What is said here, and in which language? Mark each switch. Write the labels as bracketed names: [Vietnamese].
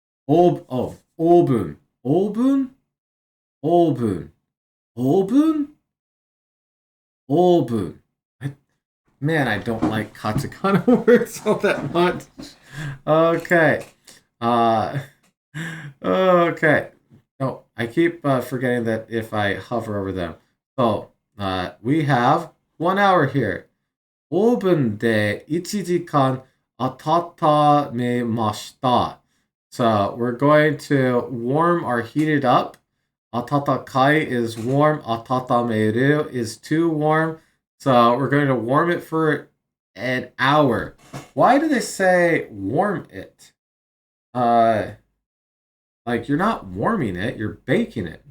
[English] Oven. Oven. Oven. Oven. Oven. Man, I don't like katakana words all that much. Okay. Okay. Oh, I keep forgetting that if I hover over them. So, we have 1 hour here. [Japanese] オーブンで1時間温めました. [English] So we're going to warm or heat it up. Atatakai is warm. Atatameru is too warm. So we're going to warm it for an hour. Why do they say warm it? Like you're not warming it, you're baking it.